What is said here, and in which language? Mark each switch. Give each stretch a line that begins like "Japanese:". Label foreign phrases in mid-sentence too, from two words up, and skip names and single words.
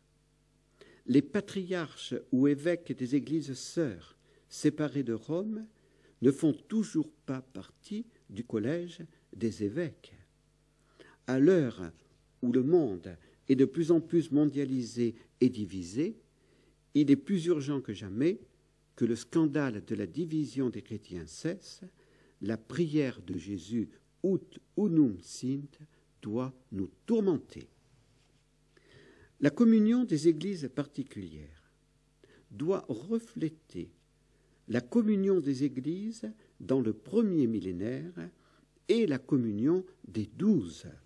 French: Les patriarches ou évêques des Églises sœurs séparées de Rome ne font toujours pas partie du collège des évêques. À l'heure où le monde est de plus en plus mondialisé et divisé, il est plus urgent que jamais que le scandale de la division des chrétiens cesse. La prière de Jésus,
Latin: ut unum sint,
French: doit nous tourmenter. La communion des églises particulières doit refléter la communion des églises dans le premier millénaire et la communion des 12.